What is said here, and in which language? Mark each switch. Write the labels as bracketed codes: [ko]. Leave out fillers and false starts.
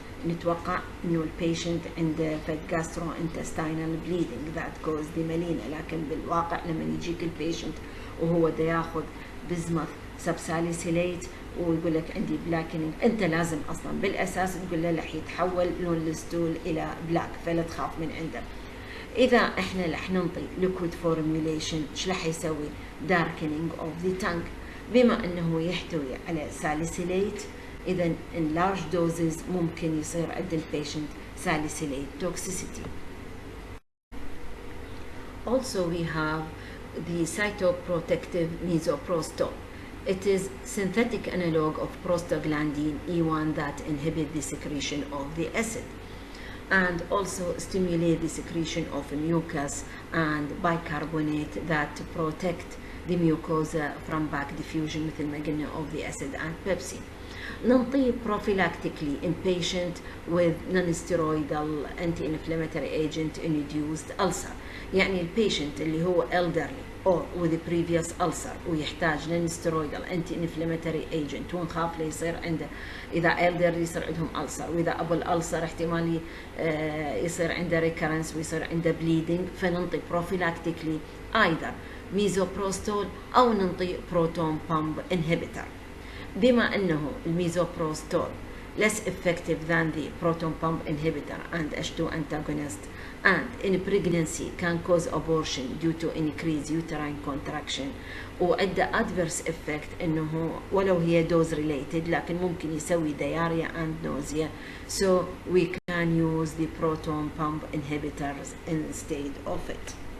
[ar] نتوقع إنه البيشنت عنده [en] gastrointestinal bleeding that cause the melena، [ar] لكن بالواقع لما يجيك البيشنت وهو دا ياخذ بزمث سبساليسيليت ويقول لك عندي بلاكينج، أنت لازم أصلا بالأساس تقول له رح يتحول لون الستول إلى بلاك، فلا تخاف من عنده. إذا إحنا رح ننطي [en] liquid formulation [ar] إيش رح يسوي؟ [en] darkening of the tongue، [ar] بما أنه يحتوي على salicylate. إذا [en] in large doses [ar] ممكن يصير عند [en] البيشنت salicylate toxicity. Also we have the cytoprotective misoprostol. It is synthetic analog of prostaglandin E1 that inhibit the secretion of the acid and also stimulate the secretion of mucus and bicarbonate that protect the mucosa from back diffusion [ar] مثل ما قلنا [en] of the acid and pepsin. [ar] ننطيه [en] prophylactically in patient with non-steroidal anti-inflammatory agent induced ulcer. [ar] يعني البيشنت اللي هو elderly or with a previous ulcer ويحتاج non-steroidal anti-inflammatory agent ونخاف له يصير عنده، إذا elderly يصير عندهم ulcer، وإذا أبو الألسر احتمال يصير عنده recurrence ويصير عنده bleeding، فننطي prophylactically [en] either misoprostol [ar] أو ننطي [en] proton pump inhibitor. [ar] بما أنه [en] الميزوبروستول less effective than the proton pump inhibitor and H2 antagonist, and in pregnancy can cause abortion due to increased uterine contraction [ar] وأدى adverse effect أنه ولو هي dose related لكن ممكن يسوي [en] diarrhea and nausea, so we can use the proton pump inhibitors instead of it.